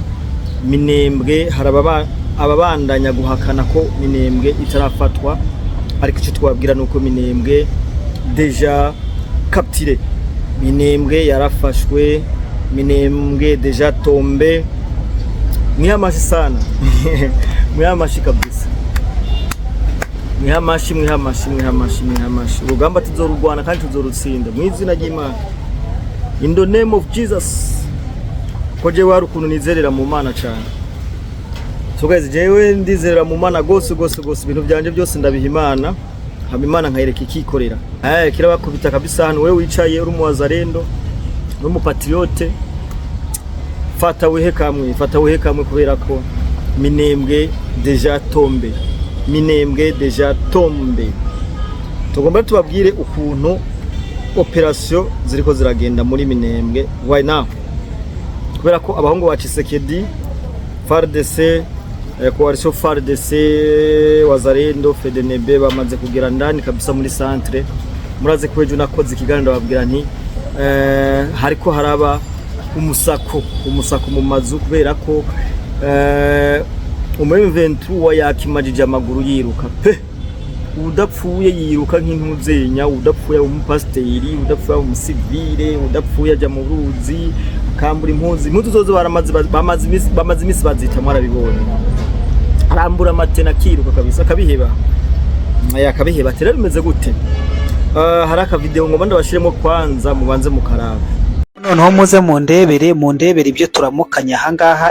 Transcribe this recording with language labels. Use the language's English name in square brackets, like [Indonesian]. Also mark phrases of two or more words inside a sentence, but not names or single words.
[Rundi] Minembwe haraba ababandanya guhakana ko Minembwe itarafatwa, ariko icyo twabwira nuko Minembwe [French] deja capturé, [Rundi] Minembwe yarafashwe, Minembwe [French] deja tombe. [Rundi] Mwihamashi sana mwihamashi kabisa, mwihamashi urugamba tuzorurwana kandi tuzorutsinda mu izina ry'Imana, [English] in the name of Jesus. [Rundi] Koje wari ukuntu nizerera mu Mana cyane, [English] so guys [Rundi] jewe ndizerera mu Mana gose ibintu byanje byose ndabiha Imana, haba Imana nkayereka ikikorera. Kirabakubita kabisa hano wewe wicaye uri mu wazarendo no mu patriote, fata wihe kamwe kubera ko Minembwe [French] deja tombe, [Rundi] Minembwe [French] deja tombe. [Rundi] Tugomba tubabwire ukuntu operation ziriko ziragenda muri Minembwe [English] why now, [Rundi] kubera ko abahungu wa Tshisekedi FARDC coalition FARDC wazarendo FDNB bamaze kugera [Swahili] ndani kabisa [Rundi] muri centre. Muraze kwejo nakoze ikiganiro babwira nti hariko haraba umusako mu mazu, kubera ko M23 yakimajije amaguru yiruka pe, udapfuye yiruka nk'intuzenya, udapfuye umupasteri, udapfuye umusivile, udapfuye aja mu ruzi kambura impuzu zozo bamaze imisi bazita mwarabibonye, arambura amatena kiruka kabisa kabiheba rero bimeze gute. Hari aka video ngo ndabashiremo kwanza mubanze mukaraba, noneho muze mundebere ibyo turamukanya ahangaha.